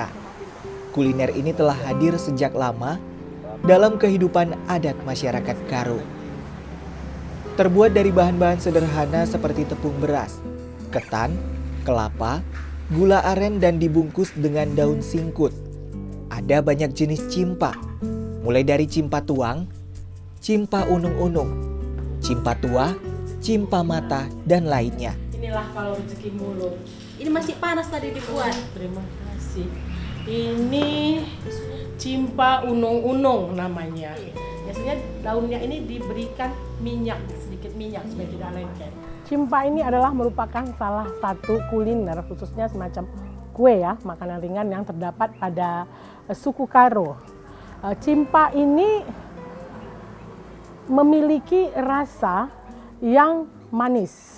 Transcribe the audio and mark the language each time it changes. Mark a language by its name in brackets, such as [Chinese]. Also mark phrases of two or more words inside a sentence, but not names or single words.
[Indonesian] Kuliner ini telah hadir sejak lama dalam kehidupan adat masyarakat Karo. Terbuat dari bahan-bahan sederhana seperti tepung beras, ketan, kelapa, gula aren, dan dibungkus dengan daun singkut. Ada banyak jenis cimpa, mulai dari cimpa tuang, cimpa unung-unung, cimpa tuah, cimpa mata, dan lainnya. Inilah kalau rezeki mulut. Ini masih panas tadi dibuat. Terima kasih. Ini cimpa unung-unung namanya. Biasanya daunnya ini diberikan minyak, sedikit minyak supaya tidak lengket. Cimpa ini adalah merupakan salah satu kuliner, khususnya semacam kue ya, makanan ringan yang terdapat pada suku Karo. Cimpa ini memiliki rasa yang manis.